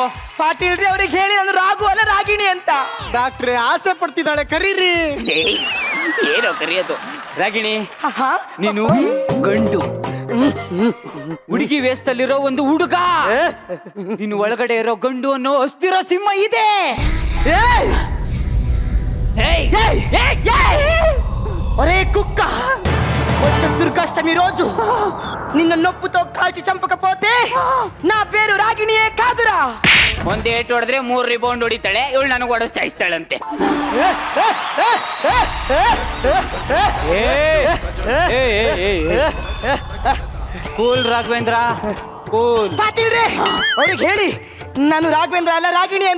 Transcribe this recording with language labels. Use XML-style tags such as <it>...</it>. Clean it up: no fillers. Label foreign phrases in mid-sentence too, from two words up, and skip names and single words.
<kn>ಪಾಟೀಲ್ ರೀ, ಅವ್ರಿಗೆ ಹೇಳಿ ನಾನು ರಾಘು ಅಲ್ಲ ರಾಗಿಣಿ ಅಂತ. ಡಾಕ್ಟ್ರೆ ಆಸೆ ಪಡ್ತಿದ್ದಾಳೆ, ಕರೀರಿ. ಏನೋ ಕರಿಯೋದು. ರಾಗಿಣಿ, ನೀನು ಗಂಡು, ಹುಡುಗಿ ವೇಷದಲ್ಲಿರೋ ಒಂದು ಹುಡುಗ. ನೀನು ಒಳಗಡೆ ಇರೋ ಗಂಡು ಅನ್ನೋ ಅಸ್ಥಿರ ಸಿಂಹ ಇದೆ.</kn> <te>ఒరే కుక్క, వచ్చే దుర్గాష్టమి రోజు నిన్న నొప్పుతో కాల్చి చంపకపోతే నా పేరు రాగిణియే కాదురా.</te> <kn>ಒಂದ್ ಏಟ್ ಹೊಡೆದ್ರೆ 3 ರಿಬೌಂಡ್ ಹೊಡಿತಾಳೆ, ಇವಳು ನನಗೆ ಹೊಡೆದು ಸಾಯಿಸ್ತಾಳಂತೆ. ಕೂಲ್ ರಾಘವೇಂದ್ರ, ಕೂಲ್. ಪಾಟೀಲ್ ರೇ, ಅವ್ರಿಗೆ ಹೇಳಿ ನಾನು ರಾಘವೇಂದ್ರ ಅಲ್ಲ ರಾಗಿಣಿ ಅಂತ.</kn>